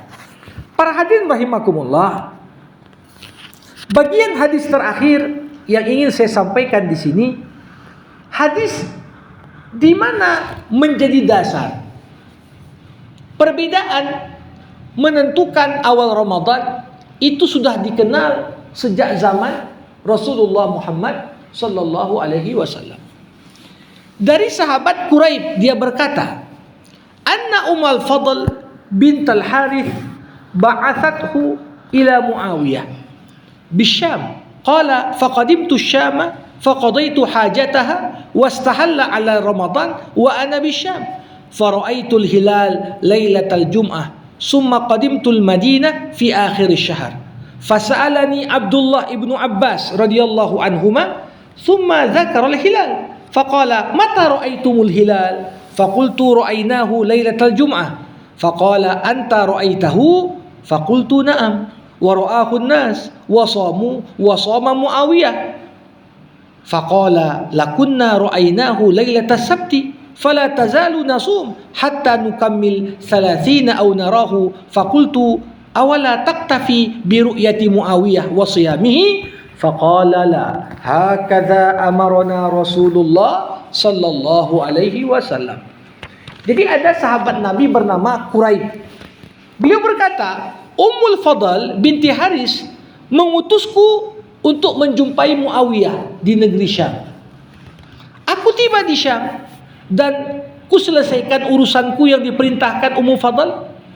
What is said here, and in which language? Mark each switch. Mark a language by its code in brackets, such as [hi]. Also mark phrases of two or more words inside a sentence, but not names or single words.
[id] Para hadirin rahimakumullah, bagian hadis terakhir yang ingin saya sampaikan di sini, hadis di mana menjadi dasar perbedaan menentukan awal Ramadan itu sudah dikenal sejak zaman Rasulullah Muhammad [ar] صلى الله عليه وسلم. [id] Dari sahabat Quraib dia berkata, [ar] "أن أم الفضل بنت الحارث بعثته إلى معاوية بالشام. قال فقدمت الشام فقضيت حاجتها واستهل علي رمضان وأنا بالشام. فرأيت الهلال ليلة الجمعة. ثم قدمت المدينة في آخر الشهر. فسألني عبد الله بن عباس رضي الله عنهما ثم ذكر الهلال. فقال متى رأيتم الهلال فقلت رأيناه ليلة الجمعة. فقال أنت رأيته? فقلت نعم. ورآه الناس وصاموا وصام معاوية. فقال لكنا رأيناه ليلة السبت. فلا تزال نصوم حتى نكمل 30 أو نراه فقلت أولا تكتفي برؤية معاوية وصيامه فقال لا هكذا أمرنا رسول الله صلى الله عليه وسلم. [id] Jadi ada sahabat Nabi bernama Quraib. Beliau berkata, Ummul Fadl binti Haris mengutusku untuk menjumpai Muawiyah di negeri Syam. Aku tiba di Syam dan ku selesaikan urusanku yang diperintahkan Ummul Fadl.